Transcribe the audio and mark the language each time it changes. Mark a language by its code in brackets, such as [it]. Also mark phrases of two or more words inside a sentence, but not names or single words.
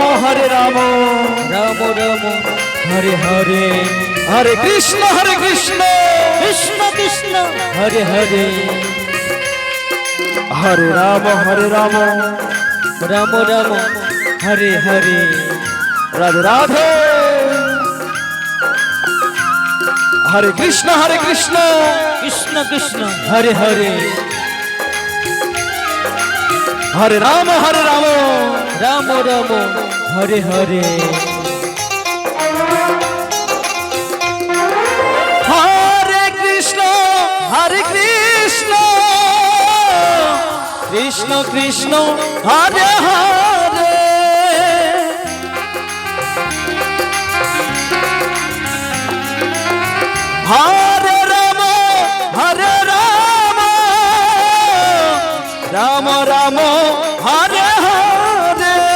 [sa] রাম রাম হরে হরে হরে কৃষ্ণ কৃষ্ণ কৃষ্ণ হরে হরে হরে রাম রাম রাম হরে হরে রাধে রাধে হরে কৃষ্ণ কৃষ্ণ হরে হরে হরে রাম রাম রাম হরে হরে হরে কৃষ্ণ কৃষ্ণ হরে হরে হরে রাম রাম হরে হরে